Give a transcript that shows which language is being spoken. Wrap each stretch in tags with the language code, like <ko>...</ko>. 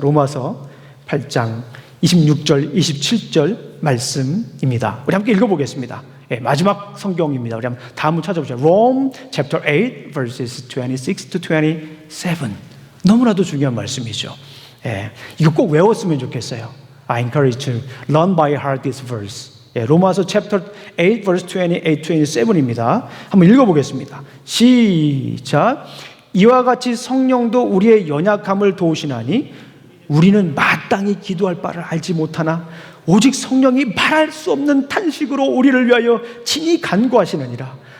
<ko>로마서 8장 26절, 27절 말씀입니다. 우리 함께 읽어보겠습니다. 예, 마지막 성경입니다. 우리 한번 다음을 찾아보죠.</ko> <en>Rome chapter 8 verses 26 to 27.</en> <ko>너무나도 중요한 말씀이죠. 예, 이거 꼭 외웠으면 좋겠어요.</ko> <en>I encourage you to learn by heart this verse.</en> <ko>예, 로마서</ko> <en>chapter 8 verse 28, 27</en> <ko>입니다. 한번 읽어보겠습니다. 시작. 이와 같이 성령도 우리의 연약함을 도우시나니 우리는 마땅히 기도할 바를 알지 못하나 오직 성령이 말할 수 없는 탄식으로 우리를 위하여 친히 간구하시느니라.</ko>